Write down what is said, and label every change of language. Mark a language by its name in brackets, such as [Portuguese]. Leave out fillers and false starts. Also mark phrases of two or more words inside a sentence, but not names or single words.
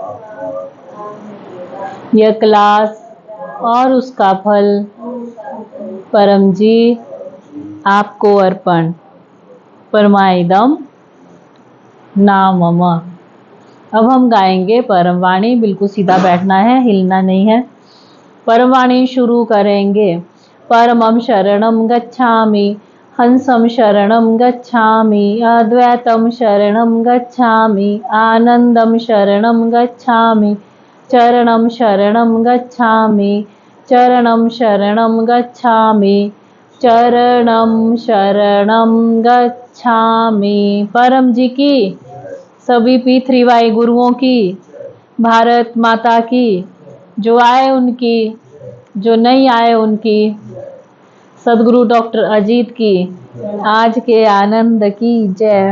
[Hindi] यह क्लास और उसका फल परम जी आपको अर्पण। [Sanskrit] परमाइदम नामम। [Hindi] अब हम गाएंगे परम वाणी। बिल्कुल सीधा बैठना है, हिलना नहीं है। परम वाणी शुरू करेंगे। [Sanskrit] परमं शरणं गच्छामि, हंसं शरणं गच्छामि, अद्वैतं शरणं गच्छामि, आनंदं शरणं गच्छामि, चरणं शरणं गच्छामि, चरणं शरणं गच्छामि, चरणं शरणं गच्छामि। [Hindi] परम जी की, सभी P3Y गुरुओं की, भारत माता की, जो आए उनकी, जो नहीं आए उनकी, सदगुरु डॉक्टर अजीत की, आज के आनंद की जय।